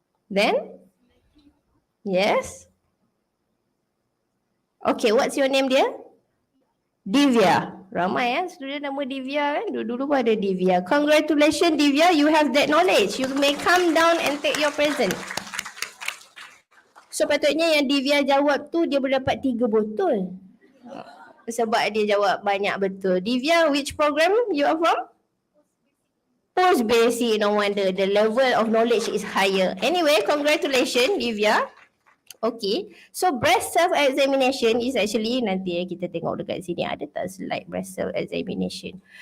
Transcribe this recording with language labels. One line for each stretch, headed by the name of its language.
English: Then? Yes? Okay, what's your name
Malay: dia?
English: Divya.
Malay: Ramai student nama Divya kan? Dulu pun ada Divya.
English: Congratulations Divya, you have that knowledge. You may come down and take your present.
Malay: So patutnya yang Divya jawab tu dia boleh dapat 3 botol. Sebab dia jawab banyak betul.
English: Divya, which program you are from? Post basic, no wonder. The level of knowledge is higher. Anyway, congratulations Divya. Okay, so breast self-examination is actually,
Malay: nanti kita tengok dekat sini ada tak
English: slide breast self-examination.